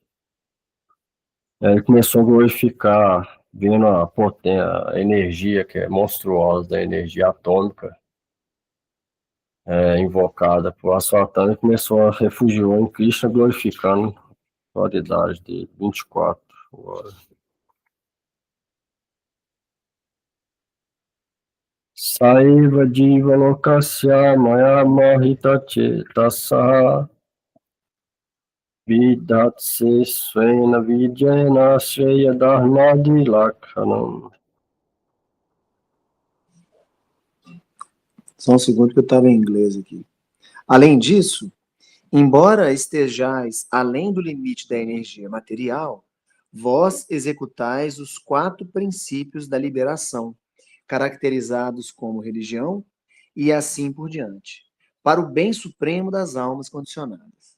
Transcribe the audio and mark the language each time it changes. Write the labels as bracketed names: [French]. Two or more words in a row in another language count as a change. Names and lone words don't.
[Portuguese] Aí ele começou a glorificar, vendo a potência, a energia que é monstruosa da energia atômica, invocada por Aswatthama, e começou a refugiar em Krishna, glorificando a qualidade de 24 horas. [Sanskrit] सैव जीव लोकस्य माया महित चेतसः विधत्से स्वेन विजयन श्रेय धर्मादि लक्षणम्. [Portuguese] Só um segundo que eu estava em inglês aqui. Além disso, embora estejais além do limite da energia material, vós executais os 4 princípios da liberação, caracterizados como religião e assim por diante, para o bem supremo das almas condicionadas.